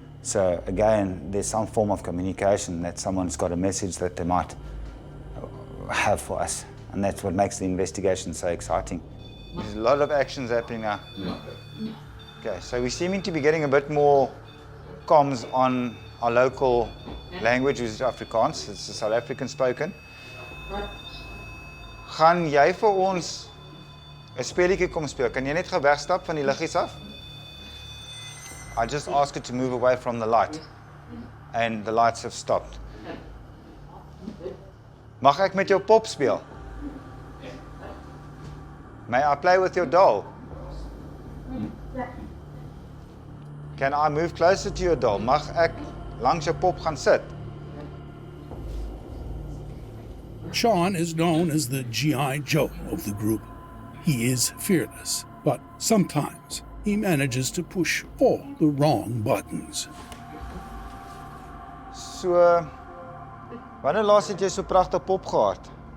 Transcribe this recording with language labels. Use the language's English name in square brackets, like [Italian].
[English] So again, there's some form of communication that someone's got a message that they might have for us. And that's what makes the investigation so exciting. There's a lot of actions happening now. Okay, so we're seeming to be getting a bit more comms on our local language, which is Afrikaans. It's the South African spoken. [Afrikaans] Gaan jy vir ons 'n speletjie kom speel? Kan jy net gou wegstap van die liggies af? [English] I just asked it to move away from the light, and the lights have stopped. [Afrikaans] Mag ek met jou pop speel? [English] May I play with your doll? Can I move closer to your doll? [Afrikaans] Mag ek langs jou pop gaan sit? [English] Sean is known as the G.I. Joe of the group. He is fearless, but sometimes he manages to push all the wrong buttons. [Afrikaans] So, wanneer laas het jy so pragtig pop gehad?